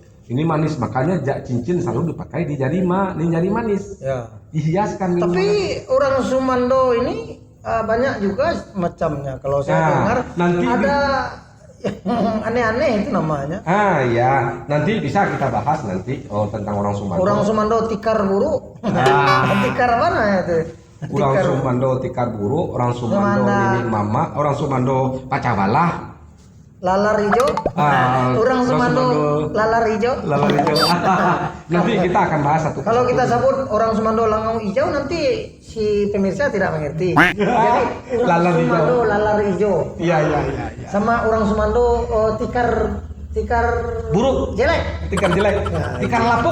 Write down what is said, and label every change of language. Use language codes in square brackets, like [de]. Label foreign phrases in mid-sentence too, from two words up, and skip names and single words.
[id] Ini manis, makanya cincin selalu dipakai di jari manis. Ya. Dihiaskan. Tapi orang Sumando ini banyak juga macamnya. Kalau saya dengar nanti ada yang aneh-aneh itu namanya. Ya, nanti bisa kita bahas nanti tentang orang Sumando. Orang Sumando tikar buru. Tikar mana itu? Orang Sumando tikar buru, orang Sumando nini mama, orang Sumando pacawalah. Lalar hijau. Orang Sumando lalar hijau. Nanti kita akan bahas satu. Kalau kita sebut orang Sumando langau hijau, nanti si pemirsa tidak mengerti. Jadi orang Sumando lalar hijau. Iya. Sama orang Sumando tikar buruk. Jelek. Tikar jelek. Tikar lapuk.